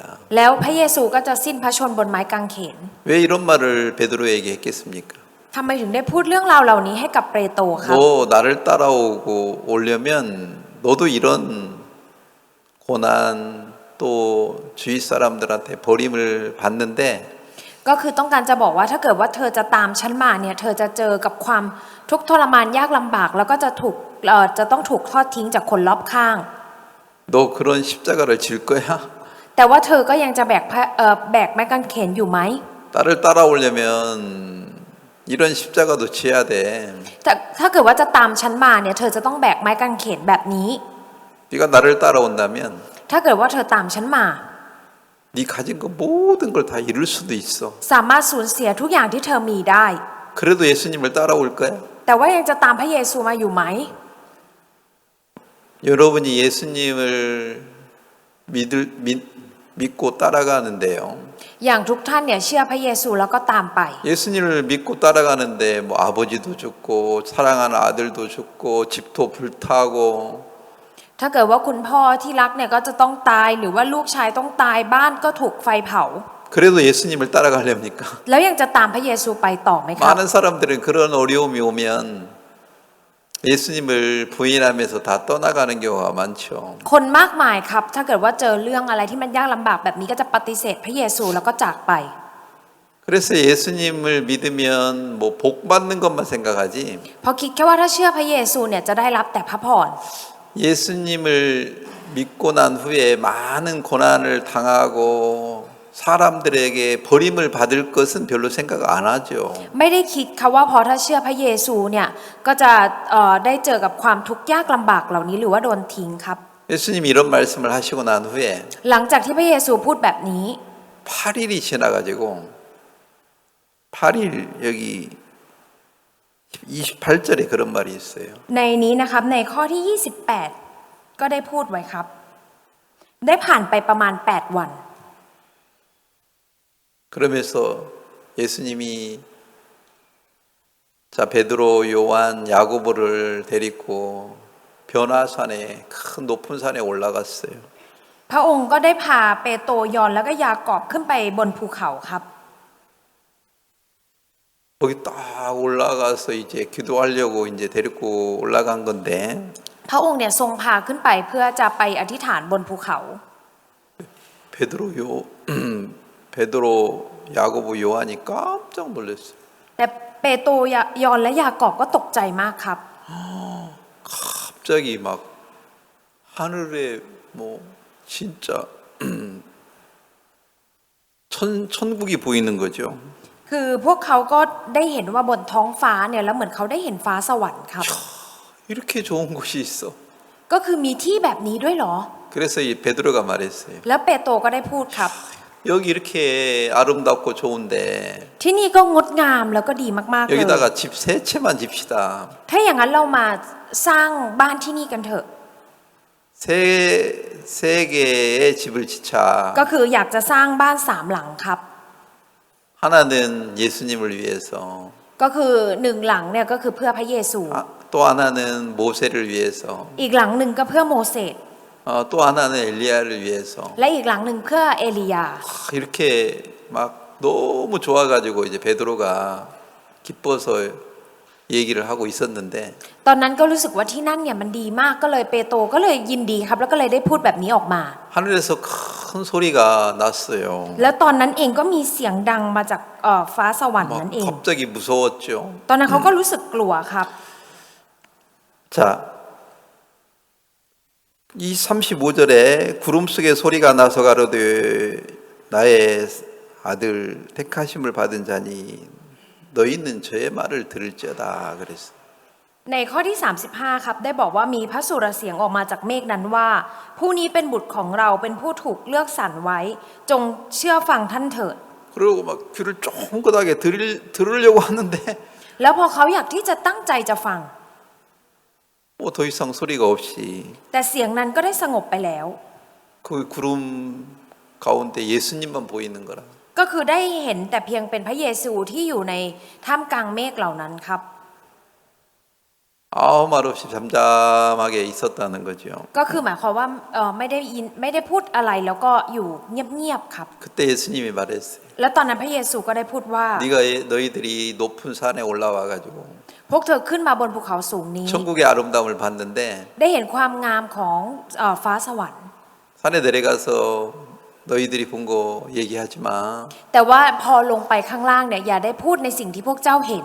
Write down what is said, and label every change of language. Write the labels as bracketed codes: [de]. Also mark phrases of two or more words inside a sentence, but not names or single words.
[th] แล้วพระเยซูก็จะสิ้นพระชนม์บนไม้กางเขน [ko] 왜 이런 말을 베드로에게 했겠습니까? [th] ทำไมถึงได้พูดเรื่องราวเหล่านี้ให้กับเปโตรครับ [ko] 너 나를 따라오고 오려면 너도 이런 고난 또 주위 사람들한테 버림을 받는데 [th] ก็คือต้องการจะบอกว่าถ้าเกิดว่าเธอจะตามฉันมาเนี่ยเธอจะเจอกับความทุกข์ทรมานยากลำบากแล้วก็จะต้องถูกทอดทิ้งจากคนรอบข้าง [ko] 너 그런 십자가를 질 거야? [th] แต่ว่าเธอก็ยังจะแบกไม้กางเขนอยู่ไหม [ko] 나를 따라오려면 이런 십자가도 지어야 돼. [th] ถ้าเกิดว่าจะตามฉันมาเนี่ยเธอจะต้องแบกไม้กางเขนแบบนี้ [ko] 네가 나를 따라온다면 [th] ถ้าเกิดว่าเธอตามฉันมา [ko] 네 가진 거 모든 걸 다 잃을 수도 있어. [th] สามารถสูญเสียทุกอย่างที่เธอมีได้ [ko] 그래도 예수님을 따라올 거야? [th] แต่ว่ายังจะตามพระเยซูมาอยู่ไหม [ko] 여러분이 예수님을 믿고 따라가는데요. [th] อย่างทุกท่านเนี่ยเชื่อพระเยซูแล้วก็ตามไป [ko] 예수님을 믿고 따라가는데 뭐 아버지도 죽고 사랑하는 아들도 죽고 집도 불타고 [th] ถ้าเกิดว่าคุณพ่อที่รักเนี่ยก็จะต้องตายหรือว่าลูกชายต้องตายบ้านก็ถูกไฟเผา [ko] 그래도 예수님을 따라가렵니까? [th] แล้วยังจะตามพระเยซูไปต่อไหมครับ [ko] 많은 사람들은 그런 어려움이 오면 예수님을 부인하면서 다 떠나가는 경우가 많죠. [th] คนมากมายครับถ้าเกิดว่าเจอเรื่องอะไรที่มันยากลำบากแบบนี้ก็จะปฏิเสธพระเยซูแล้วก็จากไป [ko] 그래서 예수님을 믿으면 뭐 복 받는 것만 생각하지 [th] เพราะคิดแค่ว่าถ้าเชื่อพระเยซูเนี่ยจะได้รับแต่พระพร [ko] 예수님을 믿고 난 후에 많은 고난을 당하고 사람들에게 버림을 받을 것은 별로 생각 안 하죠. [th] ไม่ได้คิดค่ะว่าพอถ้าเชื่อพระเยซูเนี่ยก็จะได้เจอกับความทุกข์ยากลำบากเหล่านี้หรือว่าโดนทิ้งครับ [ko] 예수님이 이런 말씀을 하시고 난 후에 [th] หลังจากที่พระเยซูพูดแบบนี้ [ko] 8일이 지나가지고 8일 여기 28절에 그런 말이 있어요. [th] ในนี้นะครับในข้อที่ 28 ก็ได้พูดไว้ครับ ได้ผ่านไปประมาณ 8 วัน [ko] 그러면서 예수님이 자 베드로, 요한, 야고보를 데리고 변화산에 큰 높은 산에 올라갔어요. [th] พระองค์ก็ได้พาเปโตรยอห์นแล้วก็ยากอบขึ้นไปบนภูเขาครับ [ko] 거기 딱 올라가서 이제 기도하려고 이제 데리고 올라간 건데 [th] พระองค์เนี่ยทรงพาขึ้นไปเพื่อจะไปอธิษฐานบนภูเขา [ko] 베드로, 야고보, 요한이 깜짝 놀랐어요. [th] แต่เปโตรยอห์นและยากอบก็ตกใจมากครับ [ko] 갑자기 막 하늘에 뭐 진짜 천국이 보이는 거죠. [th] คือพวกเขาก็ได้เห็นว่าบนท้องฟ้าเนี่ยแล้วเหมือนเขาได้เห็นฟ้าสวรรค์ครับ [ko] 이렇게 좋은 곳이 있어. [th] ก็คือมีที่แบบนี้ด้วยเหรอ [ko] 그래서 이 베드로가 말했어요. [th] แล้วเปโตรก็ได้พูดครับ [ko] 여기 이렇게 아름답고 좋은데 [th] ที่นี่ก็งดงามแล้วก็ดีมากๆเลย [ko] 여기다가 집 3채만 집시다. [th] ถ้าอย่างนั้นเรามาสร้างบ้านที่นี่กันเถอะ [ko] 세 개의 집을 짓자. [th] ก็คืออยากจะสร้างบ้าน3 หลังครับ [ko] 하나는 예수님을 위해서, [th] ก็คือ1 หลังเนี่ยก็คือเพื่อพระเยซู [ko] 또 하나는 모세를 위해서, [th] อีกหลังหนึ่งก็เพื่อโมเสส [ko] 또 하나는 엘리야를 위해서. [th] และอีกหลังหนึ่งเพื่อเอลียา [ko] 이렇게 막 너무 좋아가지고 이제 베드로가 기뻐서 얘기를 하고 있었는데 [th] ตอนนั้นก็รู้สึกว่าที่นั่นเนี่ยมันดีมากก็เลยเปโตรก็เลยยินดีครับแล้วก็เลยได้พูดแบบนี้ออกมา [ko] 하늘에서 큰 소리가 났어요. [th] แล้วตอนนั้นเองก็มีเสียงดังมาจากฟ้าสวรรค์ [ko] 막 [th] นั่นเอง [ko] 갑자기 무서웠죠. [th] ตอนนั้นเขาก็รู้สึกกลัวครับ [ko] 자, 이 35절에 구름 속에 소리가 나서 가로되 나의 아들 택하심을 받은 자니 너희는 저의 말을 들을지어다 그랬어요. [th] ในข้อที่ 35 ครับได้บอกว่ามีพระสุรเสียงออกมาจากเมฆนั้นว่าผู้นี้เป็นบุตรของเราเป็นผู้ถูกเลือกสรรไว้จงเชื่อฟังท่านเถิด [ko] 그리고 막 귀를 쫑긋하게 들으려고 하는데 [th] แล้วพอเขาอยากที่จะตั้งใจจะฟัง [ko] 뭐 더 이상 소리가 없이 [th] แต่เสียงนั้นก็ได้สงบไปแล้ว [ko] 그 구름 가운데 예수님만 보이는 거라. [th] ก็คือได้เห็นแต่เพียงเป็นพระเยซูที่อยู่ในท่ามกลางเมฆเหล่านั้นครับ [ko] 아무 말 없이 잠잠하게 있었다는 거죠. [th] ก็คือหมายความว่าไม่ได้พูดอะไรแล้วก็อยู่เงียบๆครับ [ko] 그때 예수님이 말했어요. [th] แล้วตอนนั้นพระเยซูก็ได้พูดว่า [ko] 네가 너희들이 높은 산에 올라와 가지고 [th] พวกเธอขึ้นมาบนภูเขาสูงนี้ [ko] 천국의 아름다움을 봤는데 [th] ได้เห็นความงามของฟ้าสวรรค์ [ko] 산에 내려가서 너희들이 본 거 얘기하지 마. [th] แต่ว่าพอลงไปข้างล่างเนี่ยอย่าได้พูดในสิ่งที่พวกเจ้าเห็น